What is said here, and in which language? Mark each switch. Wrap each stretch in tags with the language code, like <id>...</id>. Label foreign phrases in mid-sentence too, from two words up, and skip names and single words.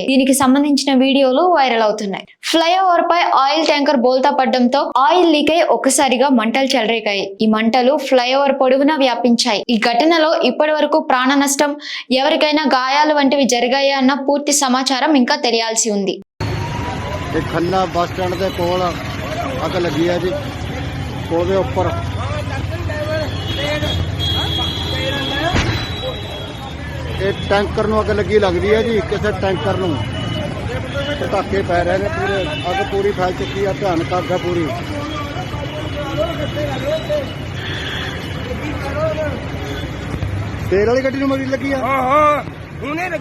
<te>దీనికి సంబంధించిన వీడియోలు వైరల్ అవుతున్నాయి. ఫ్లైఓవర్ పై ఆయిల్ ట్యాంకర్ బోల్తా పడడంతో ఆయిల్ లీక్ అయి ఒక్కసారిగా మంటలు చెలరేగాయి. ఈ మంటలు ఫ్లైఓవర్ పొడవునా వ్యాపించాయి. ఈ ఘటనలో ఇప్పటి వరకు ప్రాణ నష్టం, ఎవరికైనా గాయాలు వంటివి జరిగాయా అన్న పూర్తి సమాచారం ఇంకా తెలియాల్సి ఉంది.</te> <pa>ਖੰਨਾ ਬੱਸ ਸਟੈਂਡ ਕੇ ਕੋਲ ਅੱਗ ਲੱਗੀ ਹੈ ਜੀ, ਉਹਦੇ ਉੱਪਰ ਇਹ ਟੈਂਕਰ ਨੂੰ ਅੱਗ ਲੱਗੀ ਲੱਗਦੀ ਹੈ ਜੀ। ਕਿਸੇ ਟੈਂਕਰ ਨੂੰ ਪਟਾਕੇ ਪੈ ਰਹੇ ਨੇ, ਪੂਰੇ ਅੱਗ ਪੂਰੀ ਫੈਲ ਚੁੱਕੀ ਹੈ। ਭਿਆਨਕ ਅੱਗ ਹੈ ਪੂਰੀ। ਤੇਲ ਵਾਲੀ ਗੱਡੀ ਨੂੰ ਮਰੀ ਲੱਗੀ ਆ।</pa>